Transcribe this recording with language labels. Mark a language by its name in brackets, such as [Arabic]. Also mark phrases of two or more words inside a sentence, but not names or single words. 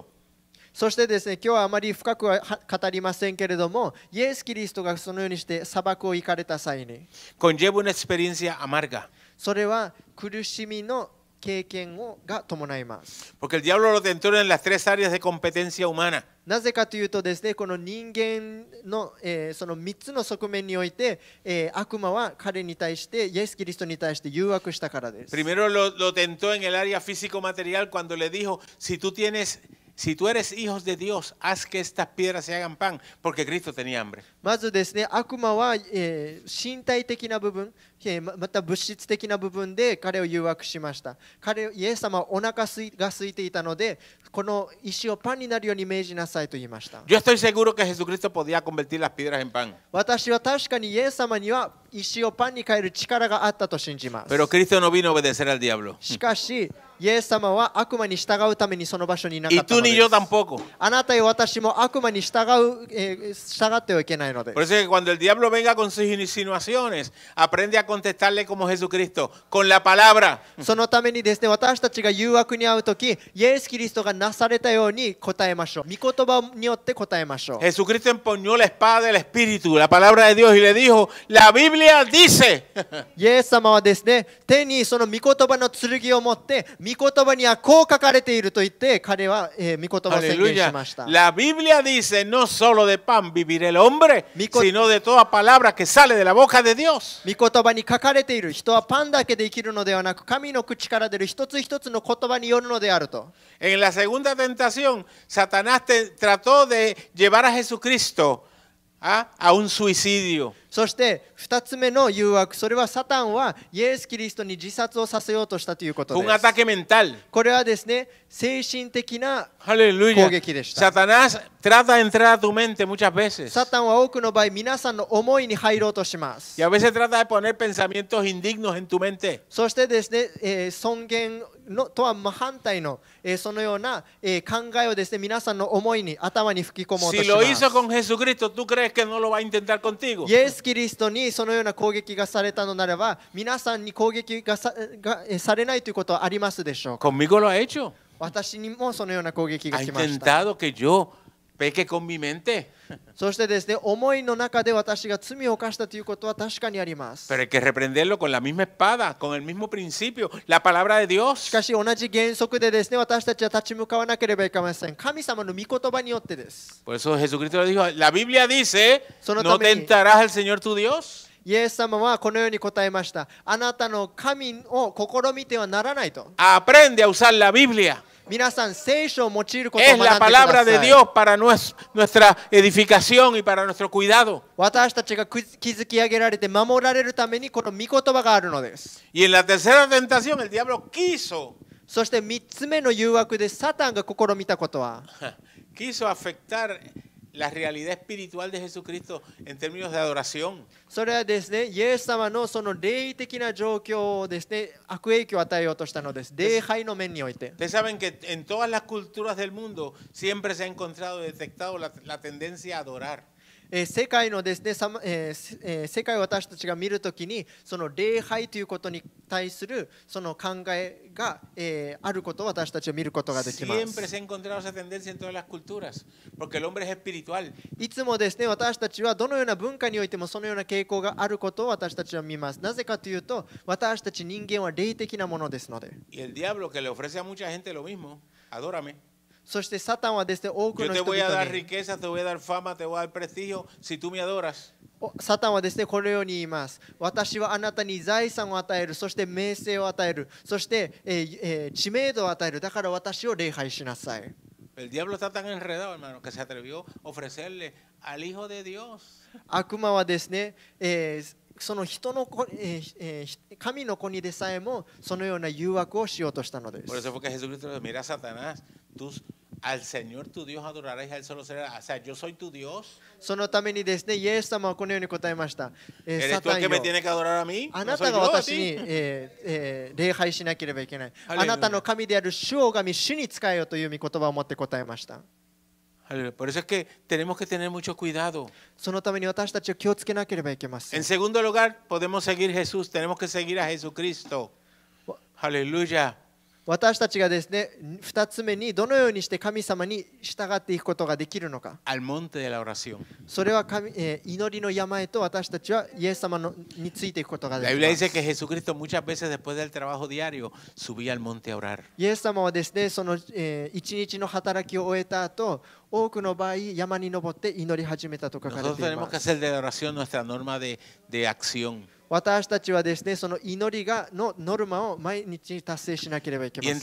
[Japanese] そしてですね、今日はあまり深くは語りませんけれども、イエス・キリストがそのようにして砂漠を行かれた際に、 [Spanish] conlleva una experiencia amarga. [Japanese] それは苦しみの経験が伴います。 [Spanish] Porque el diablo lo tentó en las tres áreas de competencia humana. [Japanese] なぜかというとですね、この人間の、その3つの側面において、悪魔は彼に対して、イエス・キリストに対して誘惑したからです。 [Spanish] Primero lo tentó en el área físico-material cuando le dijo, si tú eres hijos de Dios, haz que estas piedras se hagan pan, porque Cristo tenía hambre. [Japanese] まずですね、悪魔は、身体的な部分、また物質的な部分で彼を誘惑しました。イエス様はお腹が空いていたので、この石をパンになるように命じなさいと言いました。 [Spanish] Yo estoy seguro que Jesucristo podía convertir las piedras en pan, [Japanese] 私は確かにイエス様には石をパンに変える力があったと信じます。 [Spanish] pero Cristo no vino a obedecer al diablo. [Japanese] しかし、イエス様は悪魔に従うためにその場所にいなか [Spanish] Y [Japanese] ったの [Spanish] tú [Japanese] で [Spanish] ni [Japanese] す。 [Spanish] yo tampoco. [Japanese] あなたや私も悪魔に従ってはいけないので [Spanish] Por [Japanese] す。 [Spanish] eso es que cuando el diablo venga con sus insinuaciones, aprende a contestarle como Jesucristo, con la palabra. [Japanese] そのためにですね、私たちが誘惑に遭うとき、イエス・キリストがなされたように答えましょう。御言葉によって答えましょう。 [Spanish] Jesucristo empuñó la espada del Espíritu, la palabra de Dios, y le dijo, la Biblia dice. [Japanese] イエス様はですね、手にその御言葉の剣を持って、御言葉にはこう書かれていると言って、彼は、御言葉を宣言し [Spanish] Aleluya. [Japanese] ました。 [Spanish] La Biblia dice, no solo de pan vivirá el hombre, Mico- sino de toda palabra que sale de la boca de Dios. [Japanese] 御言葉に書かれている人はパンだけで生きるのではなく、神の口から出る一つ一つの言葉によるのであると。 [Spanish] En la segunda tentación, Satanás trató de llevar a Jesucristo a un suicidio. [Japanese] そして2つ目の誘惑、それはサタンはイエス・キリストに自殺をさせようとしたということで [Spanish] Fue un [Japanese] す。 [Spanish] ataque mental. [Japanese] これはですね、精神的な [Spanish] Aleluya. [Japanese] 攻撃でした。 [Spanish] Satanás trata de entrar a tu mente muchas veces. [Japanese] サタンは多くの場合、皆さんの思いに入ろうとします [Spanish] Y。a veces trata de poner pensamientos indignos en tu mente. [Japanese] そしてですね、尊厳のとは真反対の、そのような、考えをですね、皆さんの思いに、頭に吹き込もうと [Spanish] Si [Japanese] し [Spanish] lo [Japanese] ま [Spanish] hizo [Japanese] す。 [Spanish] con Jesucristo, ¿tú crees que no lo va a intentar contigo? [Japanese] イエス・キリストにそのような攻撃がされたのならば、皆さんに攻撃がされないということはありますでしょうか。 [Spanish] Conmigo lo ha hecho. [Japanese] 私にもそのような攻撃が [Spanish] Ha [Japanese] 来ました。 [Spanish] intentado que yo peque con mi mente. [Japanese] そしてですね、思いの中で私が罪を犯したということは確かにあります。 [Spanish] Pero hay que reprenderlo con la misma espada, con el mismo principio, la palabra de [Japanese] し [Spanish] Dios. [Japanese] かし同じ原則でですね、私たちは立ち向かわなければいけません。神様の御言葉によってです。 [Spanish] Por eso Jesucristo le dijo, la Biblia dice, Solo no también- tentarás al Señor tu Dios. [Japanese] イエス様はこのように答えました。あなたの神を試みてはならないと。 [Spanish] Aprende a usar la Biblia. [Japanese] 皆さん、聖書を用いることを [Spanish] Es [Japanese] 学んで [Spanish] la [Japanese] くだ [Spanish] palabra de [Japanese] さい。 [Spanish] Dios para nuestra edificación y para nuestro cuidado. [Japanese] 私たちが築き上げられて守られるためにこの御言葉があるのです。 [Spanish] Y en la tercera tentación, el diablo quiso [Japanese] そして3つ目の誘惑でサタンが試みたことは、 [Spanish] afectar la realidad espiritual de Jesucristo en términos de adoración. [Japanese] それはですね、イエス様のその霊的な状況をですね、悪影響を与えようとしたのです。礼拝の面において。 [Spanish] Ustedes saben que en todas las culturas del mundo siempre se ha encontrado, detectado la tendencia a adorar. [Japanese] 世界のですね、世界を私たちが見るときに、その礼拝ということに対するその考えが、あることを私たちは見ることができま [Spanish] Siempre [Japanese] す。 [Spanish] se ha encontrado esa tendencia en todas las culturas, porque el hombre es espiritual. [Japanese] いつもですね、私たちはどのような文化においてもそのような傾向があることを私たちは見ます。なぜかというと、私たち人間は霊的なものですので。 [Spanish] Y el diablo que le ofrece a mucha gente lo mismo, adórame. [Japanese] そしてサタンはですね、多く [Spanish] Yo [Japanese] の [Spanish] te [Japanese] 人 [Spanish] voy a [Japanese] 々 [Spanish] dar [Japanese] に [Spanish] riqueza, te voy a dar fama, te voy a dar prestigio si tú me adoras. [Japanese] サタンはですね、このように言います。私はあなたに財産を与える、そして名声を与える、そして、知名度を与える。だから私を礼拝しなさい。 [Spanish] El diablo está tan enredado, hermano, que se atrevió a ofrecerle al Hijo de Dios. [Japanese] 悪魔はですね、その人の子、神の子にでさえもそのような誘惑をしようとしたので [Spanish] Por [Japanese] す。 [Spanish] eso fue que Jesucristo le dijo, mira Satanás, tú al Señor tu Dios adorarás y a Él solo será. O sea, yo soy tu Dios. [Japanese] そのためにですね、イエス様はこのように答えました。 [Spanish] ¿Eres [Japanese] サ [Spanish] tú [Japanese] タ [Spanish] el [Japanese] ン [Spanish] que me [Japanese] よ、 [Spanish] tiene que adorar a mí? [Japanese] あ [Spanish] No [Japanese] な [Spanish] soy [Japanese] たが [Spanish] yo a [Japanese] 私に、 [Spanish] ti. [Japanese] 礼拝しなければいけない。ハレルヤあなたの神である主を拝み、主に仕えよという御言葉を持って答えました。 [Spanish] Por eso es que tenemos que tener mucho cuidado. [Japanese] そのために私たちは気をつけなければいけません [Spanish] En。segundo lugar, podemos seguir Jesús. Tenemos que seguir a Jesucristo. Aleluya. [Japanese] 私たちがですね、2つ目にどのようにして神様に従っていくことができるのか。 [Spanish] Al monte de la oración. [Japanese] それは祈りの山へと私たちはイエス様についていくことがで [Spanish] La [Japanese] き [Spanish] Biblia [Japanese] ま [Spanish] dice [Japanese] す。 [Spanish] que Jesucristo muchas veces después del trabajo diario subía al monte a orar. [Japanese] イエス様はですね、その一日の働きを終えた後、多くの場合山に登って祈り始めたと書かれ [Spanish] Nosotros [Japanese] てい [Spanish] tenemos [Japanese] ま [Spanish] que [Japanese] す。 [Spanish] hacer de la oración nuestra norma de acción. [Japanese] 私たちはですね、その祈りのノルマを毎日達成しなければいけ [Spanish] Y